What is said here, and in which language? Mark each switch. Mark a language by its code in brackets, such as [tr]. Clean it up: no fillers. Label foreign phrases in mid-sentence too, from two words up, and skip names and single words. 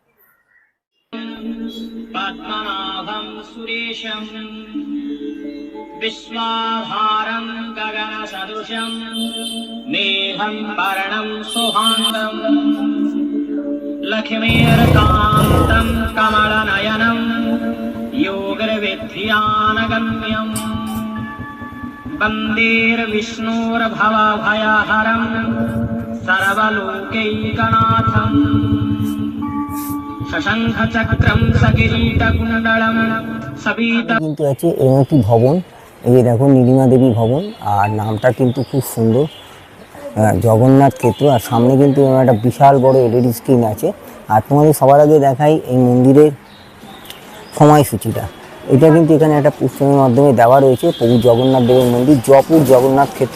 [sa] পদ্মনাভম সুরেশম বিশ্বভারম গগন সদৃশম মেঘম বর্ণম শুভাঙ্গম লক্ষ্মীর্কান্তম কমলনয়নম योगर्विद्यानगम्यं वन्देर्विष्णोर्भवभयहरं सर्वलोकैकनाथं शशङ्खचक्रं सकिरीटकुण्डलं सबीता [bn] কিন্তু আছে এরকম একটি ভবন। এই যে দেখো, নীলিমা দেবী ভবন। আর নামটা কিন্তু খুব সুন্দর, জগন্নাথ ক্ষেত্র। আর সামনে কিন্তু একটা বিশাল বড় এলইডি স্ক্রিন আছে। আর তোমাদের সবার আগে দেখাই এই মন্দিরের সময়সূচিটা। এটা কিন্তু এখানে একটা পুস্তকের মাধ্যমে দেওয়া রয়েছে। প্রভু জগন্নাথ দেবের মন্দির, জয়পুর জগন্নাথ ক্ষেত্র।